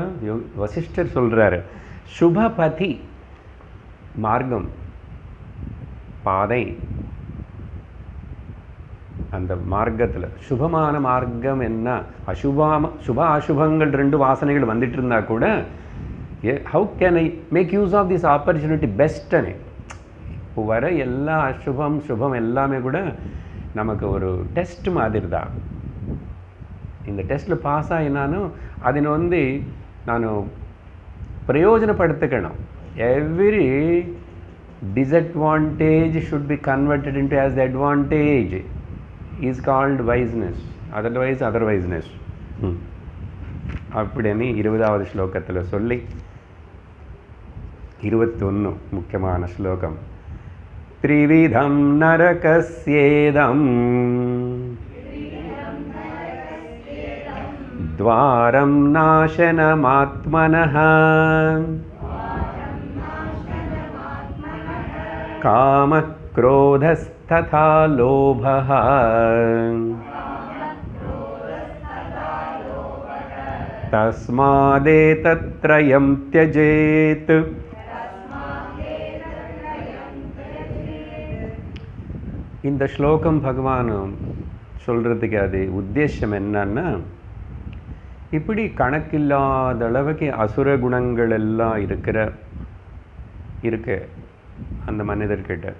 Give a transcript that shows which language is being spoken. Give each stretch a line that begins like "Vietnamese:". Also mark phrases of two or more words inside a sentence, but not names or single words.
Tamil: வசிஷ்டர் சொல்கிறாரு, சுபபதி மார்க்கம், பாதை, அந்த மார்க்கத்தில் சுபமான மார்க்கம் என்ன, சுப அசுபங்கள் 2 வாசனைகள் வந்துட்டு இருந்தால் கூட,
English: how can I make use of this opportunity best.
Tamil: இப்போ வர எல்லா அசுபம் சுபம் எல்லாமே கூட நமக்கு ஒரு டெஸ்ட் மாதிரி தான். இந்த டெஸ்ட்டில் பாஸ் ஆகினாலும் அதில் வந்து நான் பிரயோஜனப்படுத்திக்கணும்.
English: எவ்ரி disadvantage should be converted into as the advantage is called wiseness, otherwiseness.
Tamil: அப்படின்னு 20வது ஸ்லோகத்தில் சொல்லி 21 முக்கியமான ஸ்லோகம்.
Sanskrit: त्रिविधं नरकस्येदं द्वारं नाशनमात्मनः काम क्रोधस्तथा लोभः तस्मादेतत्त्रयं त्यजेत्.
Tamil: இந்த ஸ்லோகம் பகவான் சொல்கிறதுக்கு அது உத்தேசம் என்னன்னா, இப்படி கணக்கில்லாத அளவுக்கு அசுர குணங்கள் எல்லாம் இருக்கு அந்த மனிதர்கிட்ட.